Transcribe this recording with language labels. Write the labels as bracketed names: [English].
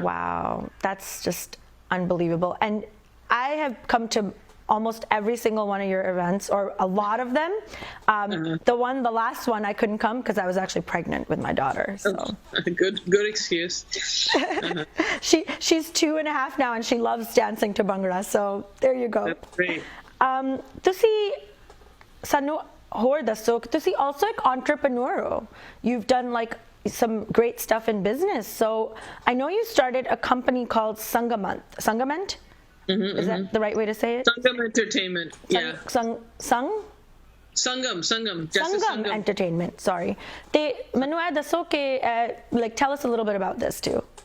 [English] Wow, that's just unbelievable. And I have come to almost every single one of your events, or a lot of them. The last one I couldn't come because I was actually pregnant with my daughter. So good excuse. She's 2.5 now, and she loves dancing to Bhangra. So there you go. That's great. [Punjabi] ਤੁਸੀਂ ਸਾਨੂੰ ਹੋਰ ਦੱਸੋ ਕਿ ਤੁਸੀਂ [English] also an entrepreneur [Punjabi] ਹੋ. [English] You've done some great stuff in business. So I know you started a company called Sangament. Is that the right way to say it? Sangam Entertainment. Yeah. Sung? Sangam Entertainment, sorry. [Punjabi] Te manu aaya dasso ke [English] like tell us a little bit about this too.